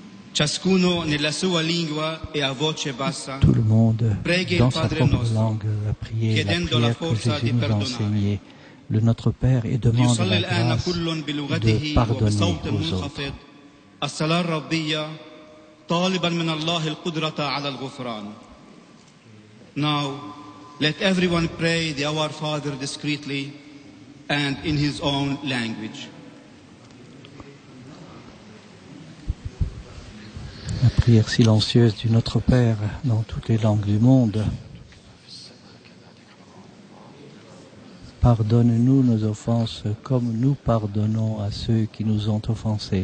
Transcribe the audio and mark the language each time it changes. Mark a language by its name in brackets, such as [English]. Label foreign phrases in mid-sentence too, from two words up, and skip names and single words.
[Italian] Ciascuno nella sua lingua e a voce bassa, [French] Tout le monde, [Italian] preghi [French] dans [Italian] il [French] sa [Italian] Padre [French] propre [Italian] nostro, [French] langue, va prier la [Italian] chiedendo la [French] prière que [Italian] forza [French] Jésus [Italian] di [French] nous a [Italian] perdonare. [French] enseignée, le Notre Père, et demande [Arabic] ليصلي [French] la [Arabic] الآن [French] grâce [Arabic] كل [French] de [Arabic] بلغته [French] pardonner [Arabic] وبصوت [French] aux autres. [Arabic] منخفض الصلاة الربية طالبا من الله القدرة على الغفران. [English] Now, let everyone pray the Our Father discreetly and in his own language. [French] La prière silencieuse du Notre Père dans toutes les langues du monde. Pardonne-nous nos offenses comme nous pardonnons à ceux qui nous ont offensés.